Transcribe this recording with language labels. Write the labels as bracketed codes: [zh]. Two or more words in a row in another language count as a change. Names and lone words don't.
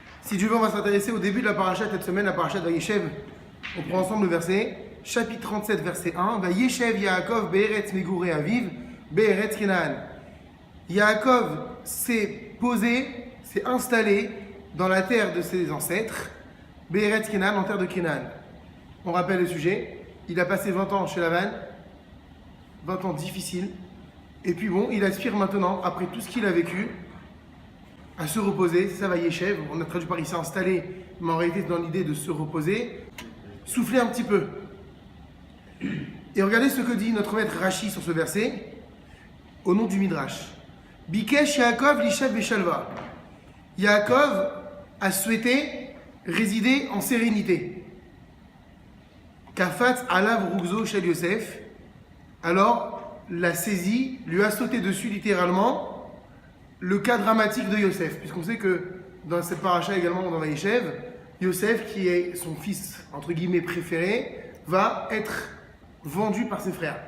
[fr] Si Dieu veut, on va s'intéresser au début de la paracha cette semaine, la paracha de Vayeshev. On prend ensemble le verset, chapitre 37, verset 1. [he] וישב יעקב בארץ מגורי אביו בארץ כנען. [fr] Yaakov s'est posé, s'est installé dans la terre de ses ancêtres, [he] בארץ כנען, [fr] en terre de Kenaan. On rappelle le sujet, il a passé 20 ans chez Lavan, 20 ans difficiles, et puis bon, il aspire maintenant, après tout ce qu'il a vécu, à se reposer. Ça va Yeshev, on a traduit par ici installé, mais en réalité dans l'idée de se reposer, souffler un petit peu. Et regardez ce que dit notre maître Rashi sur ce verset, au nom du Midrash. [he] ביקש יעקב לישב בשלווה. [fr] Yaakov a souhaité résider en sérénité. [he] קפץ עליו רוגזו של יוסף. [fr] Alors, la saisie lui a sauté dessus littéralement le cas dramatique de Yosef, puisqu'on sait que dans cette paracha également dans Vayeshev, Yosef, qui est son fils entre guillemets préféré, va être vendu par ses frères.